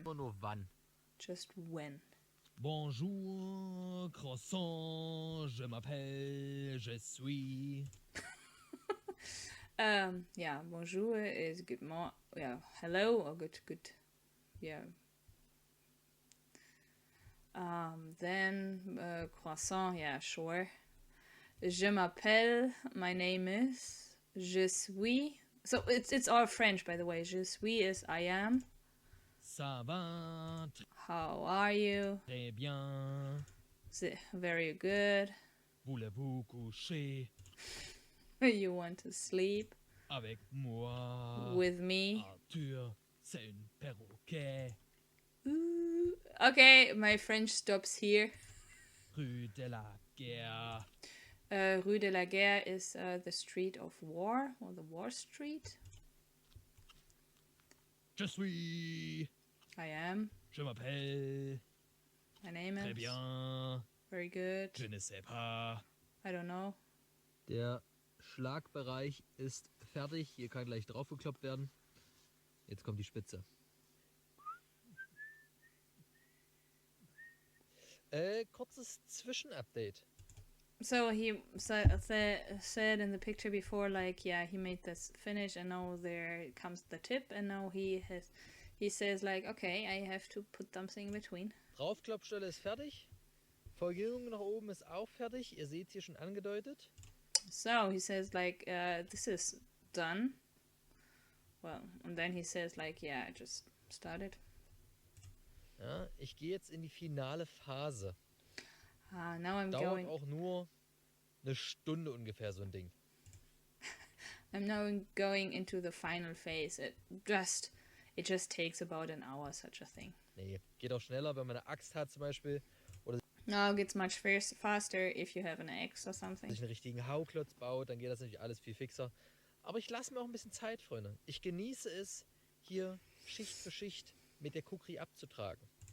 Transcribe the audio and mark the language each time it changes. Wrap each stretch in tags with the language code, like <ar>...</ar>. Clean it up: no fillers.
<de>Immer nur wann.</de> <en>Just when.</en> <fr>Bonjour, croissant, je m'appelle, je suis.</fr> <en>Yeah, bonjour is good morning. Yeah, hello or good. Yeah. Then croissant. Yeah, sure.</en> <fr>Je m'appelle.</fr> <en>My name is.</en> <fr>Je suis.</fr> <en>So it's all French, by the way. Je suis is I am.</en> <fr>Ça va,</fr> <en>How are you?</en> <fr>très bien.</fr> <en>Very good.</en> <fr>Voulez-vous coucher</fr> <en>You want to sleep</en> <fr>avec moi?</fr> <en>with me?</en> <fr>Arthur, c'est un perroquet. Ooh.</fr> <en>Okay, my French stops here.</en> <fr>Rue de la Guerre.</fr> <en>Rue de la Guerre is the street of war, or the war street.</en> <fr>Je suis.</fr> <en>I am.</en> <fr>Je m'appelle.</fr> <en>My name</en> <fr>Très</fr> <en>is.</en> <fr>bien.</fr> <en>Very good.</en> <fr>Je ne sais pas.</fr> <en>I don't know.</en> <de>Der Schlagbereich ist fertig. Hier kann gleich draufgekloppt werden. Jetzt kommt die Spitze. Kurzes Zwischenupdate.</de> <en>So he said in the picture before, like, yeah, he made this finish, and now there comes the tip, and now he says like, okay, I have to put something in between.</en> <de>Draufklappstelle ist fertig. Verjüngung nach oben ist auch fertig. Ihr seht hier schon angedeutet.</de> <en>So he says like, this is done. Well, and then he says like, yeah, I just started.</en> <de>Ja, ich gehe jetzt in die finale Phase.</de> <en>Now I'm</en> <de>Dauert</de> <en>going.</en> <de>auch nur eine Stunde ungefähr so ein Ding.</de> <en>I'm now going into the final phase. It just takes about an hour, such a thing.</en> <de>Nee, geht auch schneller, wenn man eine Axt hat zum Beispiel.</de> <en>Now it gets much faster if you have an axe or something.</en> <de>Sich einen richtigen Hauklotz baut, dann geht das natürlich alles viel fixer. Aber ich lasse mir auch ein bisschen Zeit, Freunde. Ich genieße es, hier Schicht für Schicht mit der Kukri abzutragen.</de>